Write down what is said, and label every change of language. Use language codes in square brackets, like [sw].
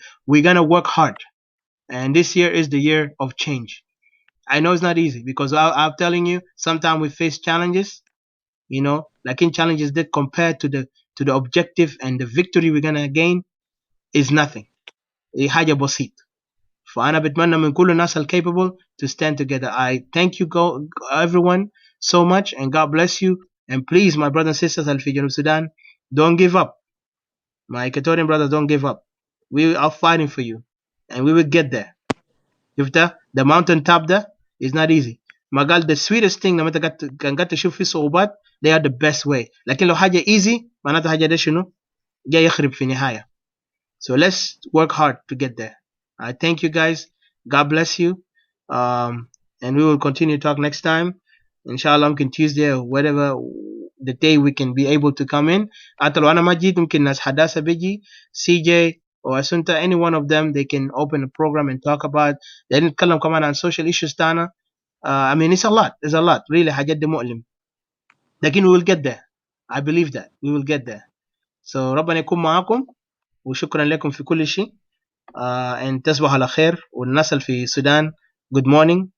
[en] We're going to work hard, and this year is the year of change. I know it's not easy, because I'm telling you, sometimes we face challenges, like in challenges that compared to the objective and the victory we're gonna gain is nothing. [ar] حاجة بسيط. فأنا بتمنى من كل الناس [en] capable to stand together. I thank you everyone so much, and God bless you. And please, my brothers and sisters [ar] في جنوب [en] Sudan, don't give up. My Equatorian brothers, don't give up. We are fighting for you, and we will get there. If the mountain top there is not easy. Magal, the sweetest thing [ar] لما انت قاعد تشوف في صعوبات, [en] they are the best way. [ar] لكن لو حاجة [en] easy [ar] معناتها حاجة ده شنو؟ جاي يخرب في نهاية. [en] So let's work hard to get there. I thank you guys. God bless you. And we will continue to talk next time. Inshallah, [ar] ممكن [en] Tuesday or whatever the day we can be able to come in. [ar] حتى لو أنا ما جيت ممكن ناس حداثة بيجي, [en] CJ or Asunta, any one of them, they can open a program and talk about. they [ar] نتكلم كمان عن [en] social issues [ar] تاعنا. [en] I mean, it's a lot. It's a lot. Really, [ar] حاجات دي مؤلم. لكن [en] we will get there. I believe that we will get there. So [ar] ربنا يكون معاكم, وشكرا لكم في كل شيء. [en] and [ar] تصبحوا على خير. والناس اللي في السودان, [en] good morning.